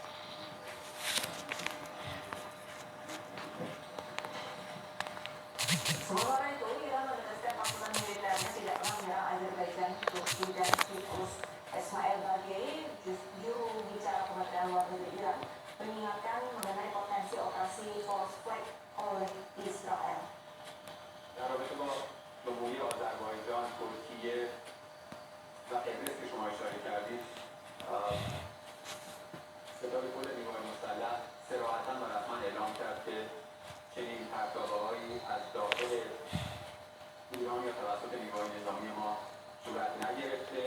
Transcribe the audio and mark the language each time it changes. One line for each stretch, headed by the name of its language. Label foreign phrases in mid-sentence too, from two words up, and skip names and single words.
Indonesian: Sementara itu, Iran menegaskan pasukan militernya tidak pernah menyerang Azerbaijan, Turki, dan Siprus. Ismail Bagheri, juru bicara Kementerian Luar Negeri Iran, mengingatkan mengenai potensi operasi false flag oleh Israel.
Persian: در رابطه با جمهوری آذربایجان، ترکیه و قبرس که شما اشاره کردید، ستاد کل نیروهای مسلح صراحتا و رسما اعلام کرد که چنین پرتابه‌هایی از داخل ایران یا توسط نیروهای نظامی ما صورت نگرفته.